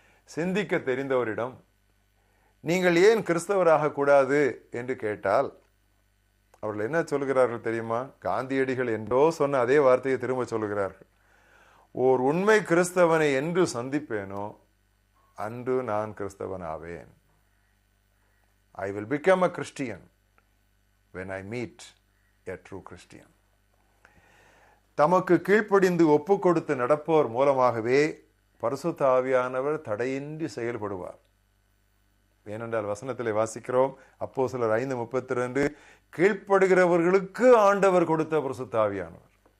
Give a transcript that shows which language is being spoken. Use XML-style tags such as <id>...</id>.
<ta>சிந்திக்க தெரிந்தவரிடம் நீங்கள் ஏன் கிறிஸ்தவராக கூடாது என்று கேட்டால் அவர்கள் என்ன சொல்கிறார்கள் தெரியுமா? காந்தியடிகள் என்றோ சொன்ன அதே வார்த்தையை திரும்ப சொல்கிறார்கள். ஓர் உண்மை கிறிஸ்தவனை என்று சந்திப்பேனோ அன்று நான் கிறிஸ்தவன் ஆவேன்.</ta> <en>I will become a Christian when I meet a true Christian.</en> <ta>தமக்கு கீழ்ப்படிந்து ஒப்பு கொடுத்து நடப்போர் மூலமாகவே பரிசுத்த ஆவியானவர் தடையின்றி செயல்படுவார். ஏனென்றால் வசனத்திலே வாசிக்கிறோம், அப்போஸ்தலர் 5:32, கீழ்ப்படுகிறவர்களுக்கு ஆண்டவர் கொடுத்த பரிசுத்த ஆவியானவர்.</ta>